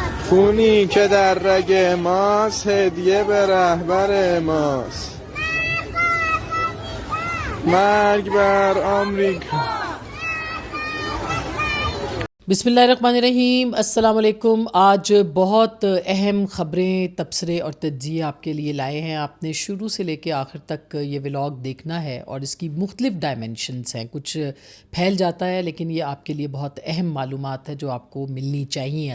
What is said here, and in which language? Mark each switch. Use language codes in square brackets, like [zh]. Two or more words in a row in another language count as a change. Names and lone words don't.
[fa] خونی که در رگ ماست هدیه به رهبر ماست. مرگ بر آمریکا. [ar] بسم اللہ الرحمن الرحیم. السلام علیکم. [ur] آج بہت اہم خبریں، تبصرے اور تجزیے آپ کے لیے لائے ہیں. آپ نے شروع سے لے کے آخر تک یہ ولاگ دیکھنا ہے اور اس کی مختلف ڈائمنشنز ہیں. کچھ پھیل جاتا ہے لیکن یہ آپ کے لیے بہت اہم معلومات ہے جو آپ کو ملنی چاہیے.